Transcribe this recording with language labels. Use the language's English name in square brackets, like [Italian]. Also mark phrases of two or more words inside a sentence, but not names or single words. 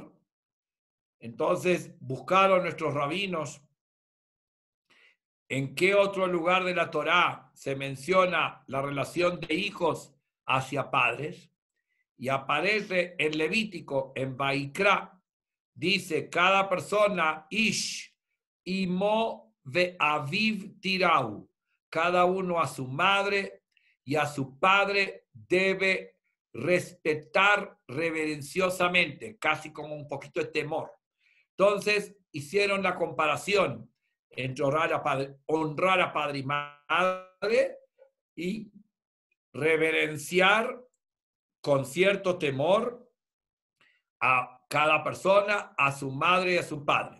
[Spanish] Entonces, buscaron nuestros rabinos en qué otro lugar de la Torá se menciona la relación de hijos hacia padres, y aparece en Levítico, en Vaikra, dice cada persona, [Hebrew] איש אמו ואביו תיראו, [Spanish] cada uno a su madre y a su padre debe respetar reverenciosamente, casi como un poquito de temor. Entonces hicieron la comparación entre honrar a padre y madre y reverenciar con cierto temor a cada persona, a su madre y a su padre.